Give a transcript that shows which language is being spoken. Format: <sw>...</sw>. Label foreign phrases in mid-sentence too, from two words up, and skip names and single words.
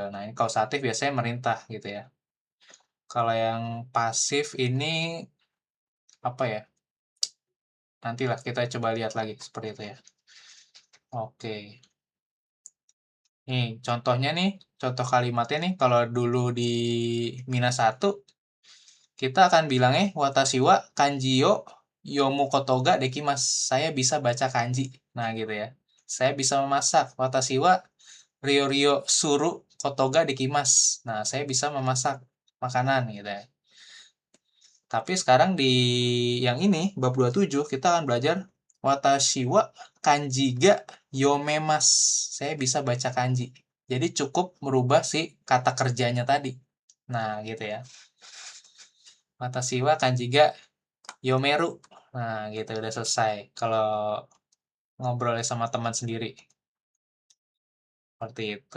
<id>Nah, ini kausatif biasanya merintah gitu ya. Kalau yang pasif ini apa ya? Nantilah kita coba lihat lagi seperti itu ya. Oke. Nih, contohnya nih, contoh kalimatnya nih, kalau dulu di Mina 1, kita akan bilangnya</id> <ja>私は漢字よ読むことができます.</ja> <id>Saya bisa baca kanji. Nah, gitu ya. Saya bisa memasak.</id> <ja>私はりょりょすることができます.</ja> <id>Nah, saya bisa memasak makanan gitu ya. Tapi sekarang di yang ini, bab 27, kita akan belajar</id> <ja>私は漢字が読めます.</ja> <id>Saya bisa baca kanji. Jadi cukup merubah si kata kerjanya tadi. Nah, gitu ya.</id> <ja>私は漢字が読める.</ja> <id>Nah, gitu udah selesai. Kalau ngobrolnya sama teman sendiri. Seperti itu.</id>